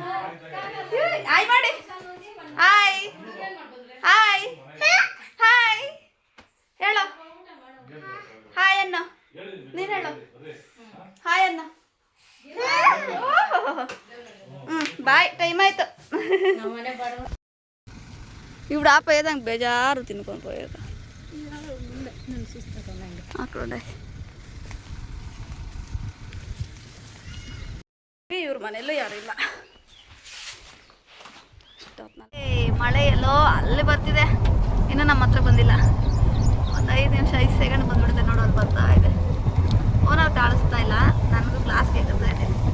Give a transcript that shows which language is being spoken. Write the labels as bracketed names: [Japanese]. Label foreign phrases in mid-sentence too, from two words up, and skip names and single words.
[Kannada] ಹಾಯ್ ಮಾಡಿ. ಹಾಯ್ ಹಾಯ್ ಹಾಯ್ ಹೇಳು. ಹಾಯ್ ಅನ್ನ ನೀನ್ ಹೇಳು. ಹಾಯ್ ಅನ್ನ. ಬಾಯ್, ಟೈಮ್ ಆಯ್ತು. [Telugu] ఇప్పుడు ఆపేదానికి బేజారు తినుకొని పోయేదా అక్కడ [Kannada] ಇವ್ರ ಮನೆಯಲ್ಲೂ ಯಾರು ಇಲ್ಲ. ಮಳೆ ಎಲ್ಲೋ ಅಲ್ಲಿ ಬರ್ತಿದೆ, ಇನ್ನು ನಮ್ಮ ಹತ್ರ ಬಂದಿಲ್ಲ. ಒಂದು 5 ನಿಮಿಷ 5 ಸೆಕೆಂಡ್ ಬಂದ್ಬಿಡುತ್ತೆ ನೋಡು, ಅಲ್ಲಿ ಬರ್ತಾ ಇದೆ. ಓನರ್ ಕಾಣಿಸ್ತಾ ಇಲ್ಲ, ನನಗೂ ಕ್ಲಾಸ್ ಕೇಳ್ತಾ ಇದೆ.